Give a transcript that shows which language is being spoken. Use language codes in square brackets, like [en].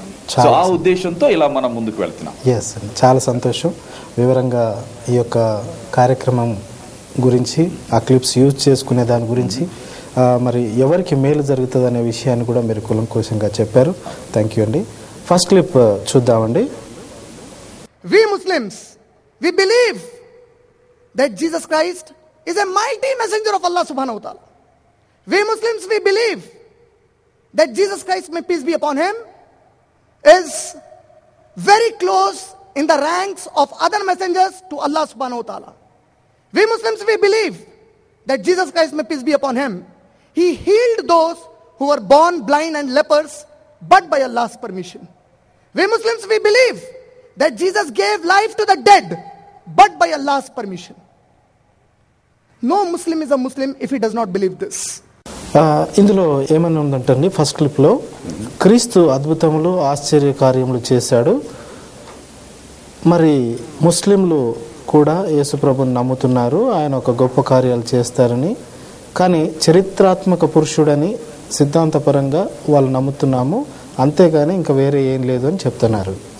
[te] So ఆ ఉద్దేశంతో ఇలా మనం ముందుకు వెళ్తున్నాం. చాలా సంతోషం. వివరంగా ఈ యొక్క కార్యక్రమం గురించి, ఆ క్లిప్స్ యూజ్ చేసుకునే దాని గురించి, మరి ఎవరికి మేలు జరుగుతుంది అనే విషయాన్ని కూడా మీరు కులంకోశంగా చెప్పారు. థ్యాంక్ యూ అండి. ఫస్ట్ క్లిప్ చూద్దామండి. [en] We Muslims, we believe that Jesus Christ is a mighty messenger of Allah subhanahu wa ta'ala. We Muslims, we believe that Jesus Christ, may peace be upon him, is very close in the ranks of other messengers to Allah subhanahu wa ta'ala. We Muslims, we believe that Jesus Christ, may peace be upon him, he healed those who were born blind and lepers, but by Allah's permission. We Muslims, we believe that Jesus gave life to the dead, but by Allah's permission. No Muslim is a Muslim if he does not believe this. [te] ఇందులో ఏమన్నా ఉందంటండి, first క్లిప్లో క్రీస్తు అద్భుతములు, ఆశ్చర్య కార్యములు చేశాడు. మరి ముస్లింలు కూడా యేసుప్రభుని నమ్ముతున్నారు, ఆయన ఒక గొప్ప కార్యాలు చేస్తారని. కానీ చరిత్రాత్మక పురుషుడని సిద్ధాంతపరంగా వాళ్ళు నమ్ముతున్నాము, అంతేగాని ఇంకా వేరే ఏం లేదు అని చెప్తున్నారు.